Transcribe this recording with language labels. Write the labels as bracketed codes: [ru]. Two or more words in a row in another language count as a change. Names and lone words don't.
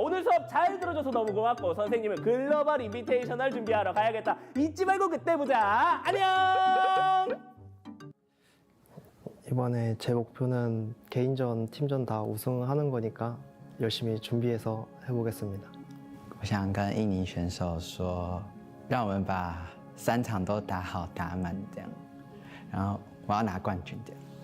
[ko] 오늘 수업 잘 들어줘서 너무 고맙고 선생님은 [en] Global Invitational [ko] 준비하러 가야겠다. 잊지 말고 그때 보자. 안녕. 이번에 제 목표는 개인전, 팀전 다 우승하는 거니까 열심히 준비해서 해보겠습니다. [zh] 我想跟印尼选手说，让我们把3场都打好打满这样，然后我要拿冠军这样。